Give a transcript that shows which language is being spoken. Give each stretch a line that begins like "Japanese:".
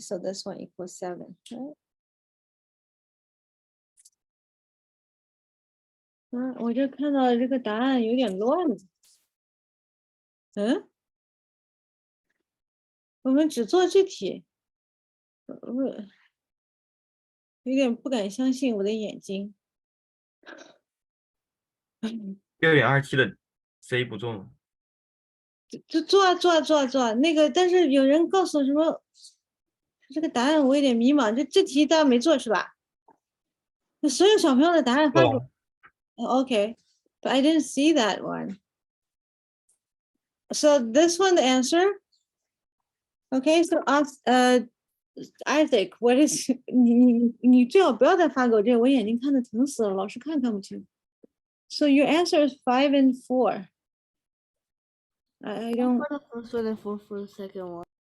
English: So this one equals 7, right?
Chinese: 我就看到这个答案有点乱。我们只做这题。有点不敢相信我的眼睛。 6.27的 C 不做吗？就做啊做啊做啊做啊，那个，但是有人告诉我什么，这个答案我有点迷茫。这题大家没做是吧？那所有小朋友的答案发给我。
English: Okay, but I didn't see that one. So this one, the answer. Okay, so Isaac, what is
Chinese: 你最好不要再发给我这个，我眼睛看的疼死了，老是看不清。
English: So your answer is 5 and 4. I don't. For the first one and 4 for the second one.